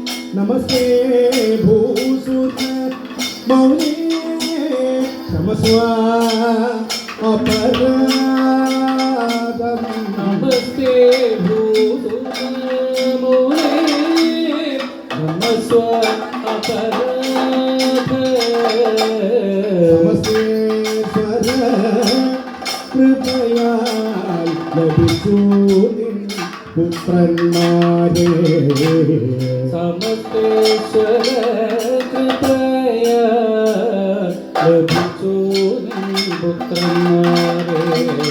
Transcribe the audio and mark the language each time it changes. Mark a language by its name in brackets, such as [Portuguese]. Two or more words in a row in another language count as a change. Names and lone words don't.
[Sanskrit] नमस्ते भूसुत मौने क्षमस्व अपराधं नमस्ते भूसुत मौने क्षमस्व [Malayalam] സമസ്തേശ്വര കൃപയാൽ ലഭിച്ചു നിൻ പുത്രന്മാരെ സമസ്തേശ്വര കൃപയാൽ ലഭിച്ചു നിൻ പുത്രന്മാരെ